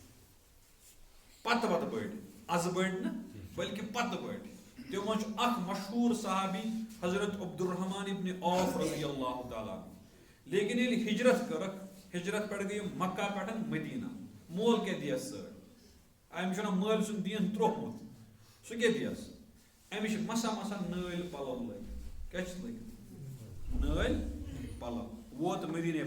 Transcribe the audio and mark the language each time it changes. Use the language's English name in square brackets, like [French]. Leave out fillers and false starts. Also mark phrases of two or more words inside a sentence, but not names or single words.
[Kashmiri] پتہٕ بٔڑۍ آزٕ بٔڑۍ نہٕ بلکہِ پتہٕ بٔڑۍ تِمو منٛز چھُ اکھ مشہوٗر صحابی حضرت عبدالرحمان ابن عوف [Arabic] رضی اللہ تعالیٰ [Kashmiri] لیکن ییٚلہِ ہجرت کٔرٕکھ ہجرت پٮ۪ٹھ گٔے یِم مکہ پٮ۪ٹھ مدیٖنہ مول کیٛاہ دِیَس سۭتۍ أمِس چھُنہ مٲلۍ سُنٛد دیٖن ترٛوومُت سُہ کیٛاہ دِیَس أمِس چھِ مسا نٲلۍ پلو لٲگِتھ کیٛاہ چھِس لٲگِتھ نٲلۍ پلو ووت مدیٖنہ